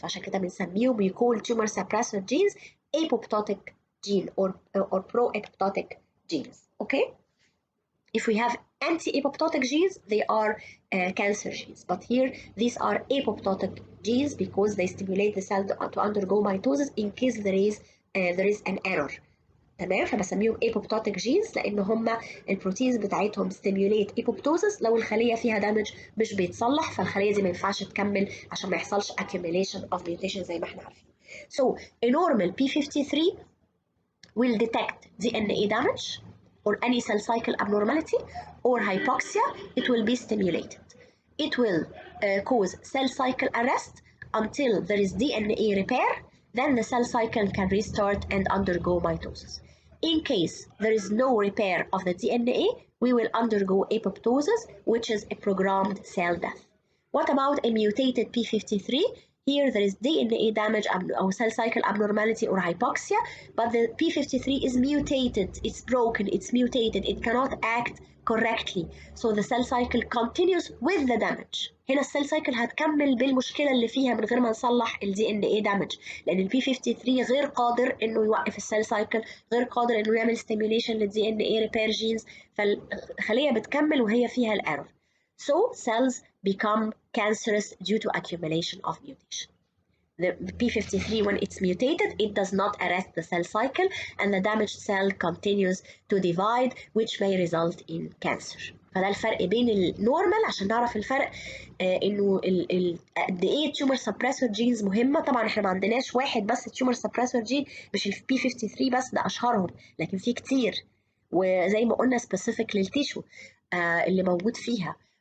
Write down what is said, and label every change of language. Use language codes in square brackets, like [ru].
[ar] فعشان كده بنسميهم بيكون [en] tumor suppressor genes apoptotic gene or pro-apoptotic genes. Okay? If we have anti-apoptotic genes, they are cancer genes. But here, these are apoptotic genes because they stimulate the cell to undergo mitosis in case there is an error. [ar] تمام؟ فبسميهم apoptotic genes لأن هم البروتينز بتاعتهم [en] stimulate apoptosis. [ar] لو الخلية فيها damage مش بيتصلح فالخلية دي ما ينفعش تكمل عشان ما يحصلش [en] accumulation of mutation [ar] زي ما احنا عارفين. [en] So, a normal P53 will detect DNA damage or any cell cycle abnormality or hypoxia. It will be stimulated. It will cause cell cycle arrest until there is DNA repair. Then the cell cycle can restart and undergo mitosis. In case there is no repair of the DNA, we will undergo apoptosis, which is a programmed cell death. What about a mutated P53? Here there is DNA damage or cell cycle abnormality or hypoxia, but the P53 is mutated, it's broken, it's mutated, it cannot act correctly. So the cell cycle continues with the damage. [ar] هنا السيل سايكل هتكمل بالمشكلة اللي فيها من غير ما نصلح ال DNA damage، لأن ال P53 غير قادر إنه يوقف السيل سايكل، غير قادر إنه يعمل stimulation لل DNA repair genes، فالخلية بتكمل وهي فيها الإيرور. [en] So cells become cancerous due to accumulation of mutation. The P53, when it's mutated, it does not arrest the cell cycle and the damaged cell continues to divide, which may result in cancer. [ar] فده الفرق بين النورمال عشان نعرف الفرق انه قد ايه التيومر سبريسور جينز مهمه. طبعا احنا ما عندناش واحد بس التيومر سبريسور جين، مش ال P53 بس، ده اشهرهم، لكن في كتير وزي ما قلنا سبيسيفيك للتيشو اللي موجود فيها.